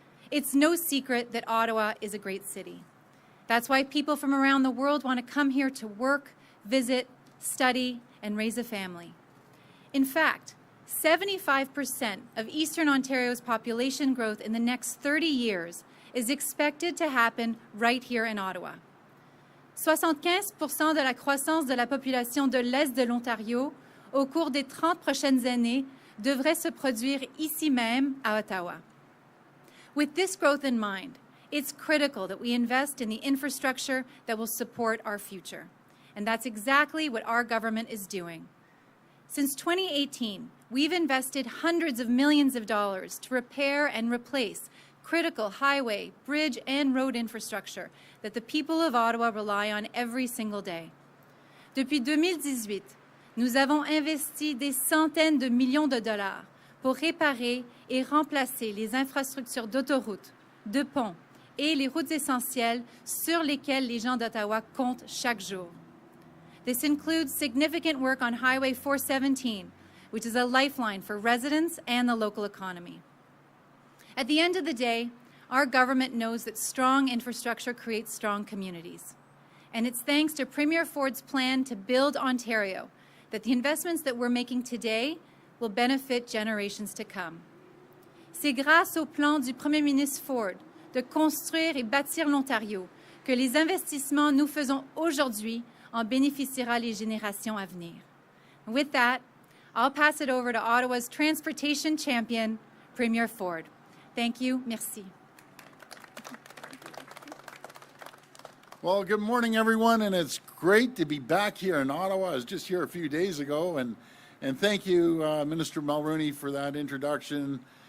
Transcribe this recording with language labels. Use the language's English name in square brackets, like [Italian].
[English] It's no secret that Ottawa is a great city. That's why people from around the world want to come here to work, visit, study, and raise a family. In fact, 75% of Eastern Ontario's population growth in the next 30 years is expected to happen right here in Ottawa. [French] 75% de la croissance de la population de l'Est de l'Ontario au cours des 30 prochaines années devrait se produire ici même à Ottawa. [English] With this growth in mind, it's critical that we invest in the infrastructure that will support our future. And that's exactly what our government is doing. Since 2018, we've invested hundreds of millions of dollars to repair and replace critical highway, bridge, and road infrastructure that the people of Ottawa rely on every single day. [French] Depuis 2018, nous avons investi des centaines de millions de dollars pour réparer et remplacer les infrastructures d'autoroutes, de ponts et les routes essentielles sur lesquelles les gens d'Ottawa comptent chaque jour. [English] This includes significant work on Highway 417, which is a lifeline for residents and the local economy. At the end of the day, our government knows that strong infrastructure creates strong communities. And it's thanks to Premier Ford's plan to build Ontario that the investments that we're making today will benefit generations to come. [French] C'est grâce au plan du Premier ministre Ford de construire et bâtir l'Ontario que les investissements nous faisons aujourd'hui en bénéficiera les générations à venir. [English] With that, I'll pass it over to Ottawa's transportation champion, Premier Ford. Thank you. [French] Merci. [English] Well, good morning, everyone, and it's great to be back here in Ottawa. I was just here a few days ago, and thank you, Minister Mulroney, for that introduction.